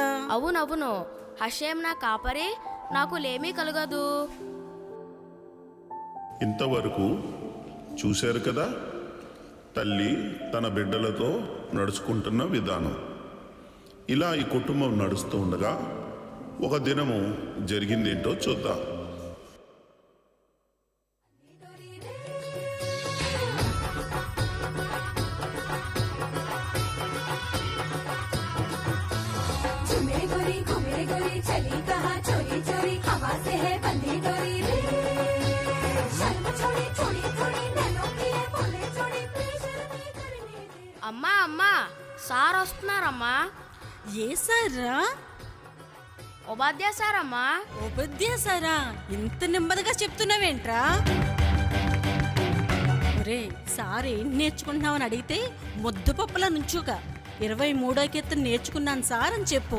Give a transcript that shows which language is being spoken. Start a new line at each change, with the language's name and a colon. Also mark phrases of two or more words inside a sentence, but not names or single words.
Telugu: అవునవును, హషేం నా కాపరి, నాకు లేమీ కలగదు. ఇంతవరకు చూశారు కదా తల్లి తన బిడ్డలతో నడుచుకుంటున్న విధానం. ఇలా ఈ కుటుంబం నడుస్తూ ఉండగా ఒక దినము జరిగిందేంటో చూద్దాం.
Hindi: मेरे गोरी को मेरे गोरी चली कहाँ चोरी चोरी, हवा से है बंदी डोरी रे. शर्म छोड़ी छोड़ी छोड़ी नैनों की ये बोले छोड़ी, बेशर्मी करने दे.
Telugu: అమ్మా అమ్మా, సార్ వస్తున్నారమ్మా. ఏ సారా? ఉపాధ్యాయ సార్ అమ్మా. ఉపదేశారా? ఇంత నెమ్మదిగా చెప్తున్నావేంట్రా? ఒరే, సార్ ఏం నేర్చుకుంటున్నావని అడిగితే ముద్దు పప్పుల నుంచుక 23వ కీర్తన నేర్చుకున్నాను సార్ అని చెప్పు.